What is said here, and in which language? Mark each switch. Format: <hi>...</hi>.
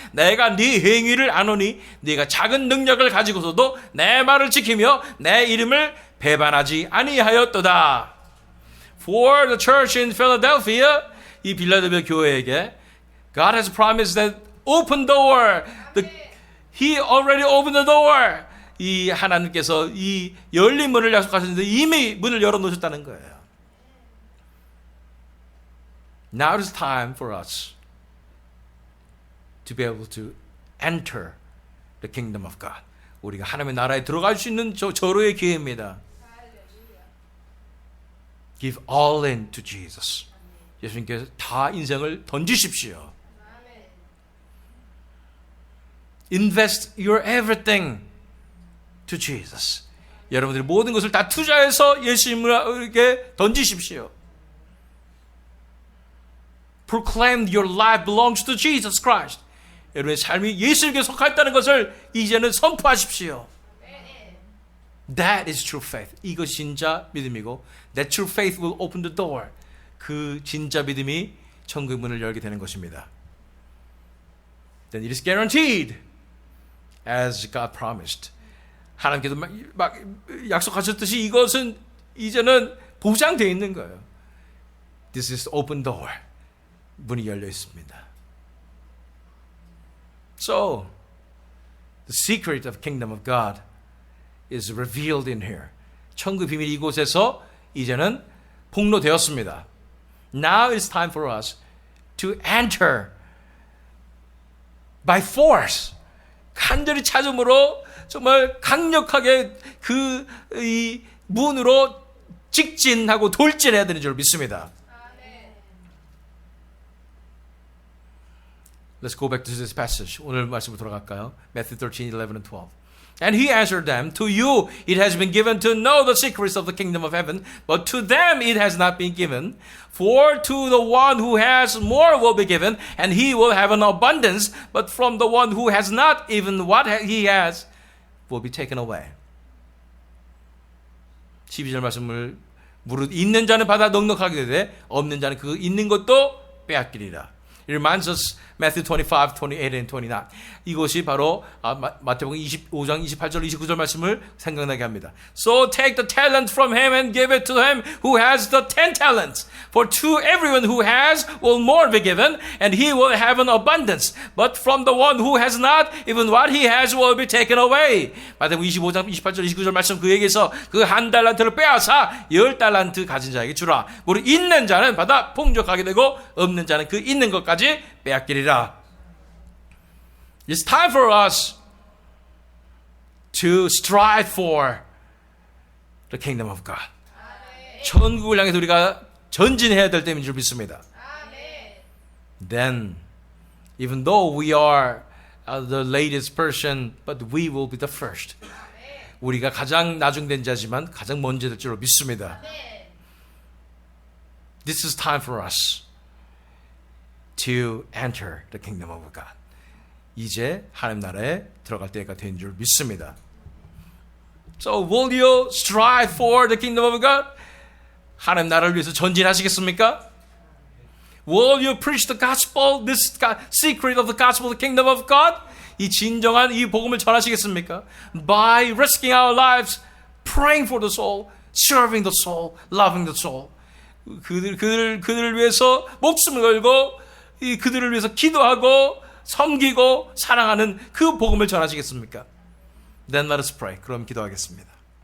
<ko>내가 네 행위를 아노니 네가 작은 능력을 가지고서도 내 말을 지키며 내 이름을 배반하지 아니하였도다.</ko> <en>For the church in Philadelphia,</en> <ko>이 빌라델비아 교회에게</ko> <en>God has promised that open door. He already opened the door.</en> <ko>이 하나님께서 이 열린 문을 약속하셨는데 이미 문을 열어놓으셨다는 거예요.</ko> <en>Now is time for us to be able to enter the kingdom of God.</en> <ko>우리가 하나님의 나라에 들어갈 수 있는 절호의 기회입니다.</ko> <en>Give all in to Jesus.</en> <ko>예수님께서 다 인생을 던지십시오.</ko> <en>Invest your everything to Jesus.</en> <ko>여러분들이 모든 것을 다 투자해서 예수님에게 던지십시오.</ko> <en>Proclaim your life belongs to Jesus Christ.</en> <ko>여러분의 삶이 예수님께 속하였다는 것을 이제는 선포하십시오.</ko> <en>That is true faith.</en> <ko>이것이 진짜 믿음이고</ko> <en>That true faith will open the door.</en> <ko>그 진짜 믿음이 천국의 문을 열게 되는 것입니다.</ko> <en>Then it is guaranteed as God promised.</en> <ko>하나님께서 막 약속하셨듯이 이것은 이제는 보장되어 있는 거예요.</ko> <en>This is open door.</en> <ko>문이 열려 있습니다.</ko> <en>So, the secret of kingdom of God is revealed in here.</en> <ko>천국 비밀이 이곳에서 이제는 폭로되었습니다.</ko> <en>Now it's time for us to enter by force.</en> <ko>간절히 찾음으로 정말 강력하게 이 문으로 직진하고 돌진해야 되는 줄 믿습니다.</ko> <en>Let's go back to this passage.</en> <ko>오늘 말씀으로 돌아갈까요?</ko> <en>Matthew 13, 11 and 12. And he answered them, To you it has been given to know the secrets of the kingdom of heaven, but to them it has not been given. For to the one who has more will be given, and he will have an abundance, but from the one who has not, even what he has will be taken away.</en> <ko>12절 말씀을 무릇 있는 자는 받아 넉넉하게 되되 없는 자는 그 있는 것도 빼앗기리라.</ko> <en>It reminds us Matthew 25, 28 and 29.</en> <ko>이것이 바로 마태복음 25장 28절 29절 말씀을 생각나게 합니다.</ko> <en>So take the talent from him and give it to him who has the 10 talents. For to everyone who has will more be given, and he will have an abundance. But from the one who has not, even what he has will be taken away.</en> <ko>마태복음 25장 28절 29절 말씀 그에게서 그 한 달란트를 빼앗아 10달란트 가진 자에게 주라. 우리 있는 자는 받아 풍족하게 되고 없는 자는 그 있는 것까지 빼앗기리라.</ko> <en>It's time for us to strive for the kingdom of God.</en> <ko>천국을 향해서 우리가 전진해야 될 때인 줄 믿습니다.</ko> <en>Then, even though we are the latest person, but we will be the first.</en> <ko>우리가 가장 나중된 자지만 가장 먼저 될 줄로 믿습니다.</ko> <en>This is time for us to enter the kingdom of God.</en> <ko>이제 하나님 나라에 들어갈 때가 된 줄 믿습니다.</ko> <en>So will you strive for the kingdom of God?</en> <ko>하나님 나라를 위해서 전진하시겠습니까?</ko> <en>Will you preach the gospel, this secret of the gospel, the kingdom of God?</en> <ko>이 진정한 이 복음을 전하시겠습니까?</ko> <en>By risking our lives, praying for the soul, serving the soul, loving the soul.</en> <ko>그들을 위해서 목숨을 걸고 그들을 위해서 기도하고 섬기고 사랑하는 그 복음을 전하시겠습니까?</ko> <en>Then let us pray.</en> <ko>그럼 기도하겠습니다.</ko>